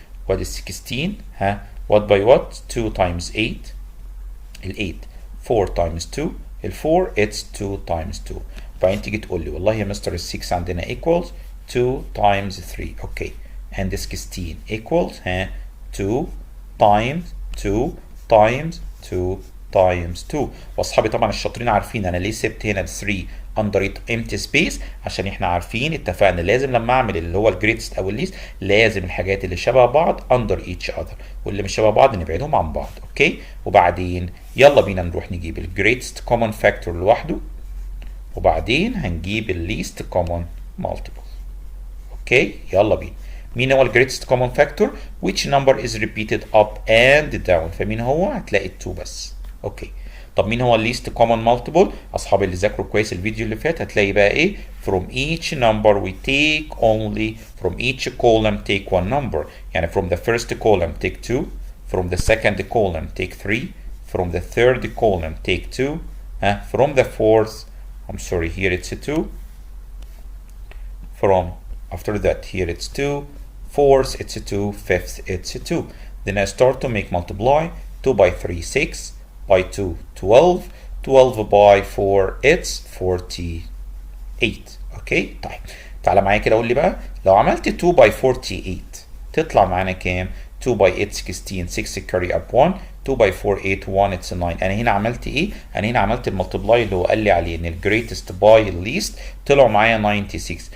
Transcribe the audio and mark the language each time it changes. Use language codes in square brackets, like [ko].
[ar] وادي 16 ها [en] what by what 2 times 8 ال 8 4 times 2 ال 4 it's 2 times 2. [ar] وبعدين تيجي تقول لي والله يا مستر ال 6 عندنا equals 2 times 3 اوكي [en] and the 16 equals 2 times 2 [ar] times 2 times 2. واصحابي طبعا الشاطرين عارفين انا ليه سبت هنا ال 3 under empty space عشان احنا عارفين اتفقنا لازم لما اعمل اللي هو الجريتست او الليست لازم الحاجات اللي شبه بعض [en] under each other [ar] واللي مش شبه بعض نبعدهم عن بعض. اوكي وبعدين يلا بينا نروح نجيب الجريتست كومن فاكتور لوحده وبعدين هنجيب الليست كومن مالتيبل. اوكي يلا بينا. مين هو الجريتست كومن فاكتور؟ [en] which number is repeated up and down. [ar] فمين هو؟ هتلاقي 2 بس. اوكي طب مين هو الليست كومن مالتيبل؟ اصحابي اللي ذاكروا كويس الفيديو اللي فات هتلاقي بقى ايه؟ [en] from each number we take only from each column take one number. يعني from the first column take 2 from the second column take 3 from the third column take 2 from the fourth I'm sorry here it's a 2 from after that here it's 2 fourth it's a 2 fifth it's a 2. Then I start to make multiply 2 by 3 6 by 2 12 12 by 4 it's 48. [ar] اوكي طيب تعالى معايا كده قول لي بقى لو عملت 2 by 48 تطلع معانا كام؟ 2 by 8 16 6 carry up 1 2 by 4 8 1 it's 9. انا هنا عملت ايه؟ انا هنا عملت الملتبلاي اللي هو قال لي عليه ان الجريتست باي الليست طلعوا معايا 96.